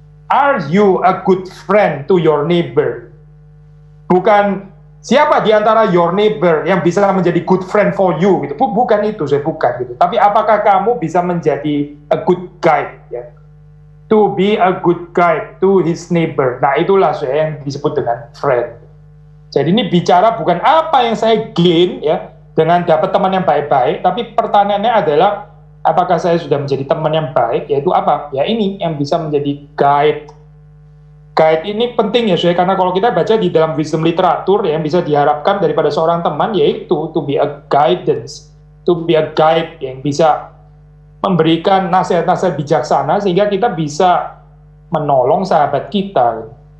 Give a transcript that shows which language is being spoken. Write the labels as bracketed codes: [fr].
[en] Are you a good friend to your neighbor? [id] Bukan siapa di antara [en] your neighbor [id] yang bisa menjadi [en] good friend for you [id] gitu. Bukan itu, saya bukan gitu. Tapi apakah kamu bisa menjadi [en] a good guide [id] ya? [en] To be a good guide to his neighbor. [id] Nah, itulah saya yang disebut dengan friend. Jadi ini bicara bukan apa yang saya gain ya dengan dapat teman yang baik-baik, tapi pertanyaannya adalah apakah saya sudah menjadi teman yang baik, yaitu apa? Ya ini yang bisa menjadi guide. Guide ini penting ya, saya karena kalau kita baca di dalam wisdom literatur yang bisa diharapkan daripada seorang teman yaitu [en] to be a guidance, to be a guide [id] yang bisa memberikan nasihat-nasihat bijaksana sehingga kita bisa menolong sahabat kita.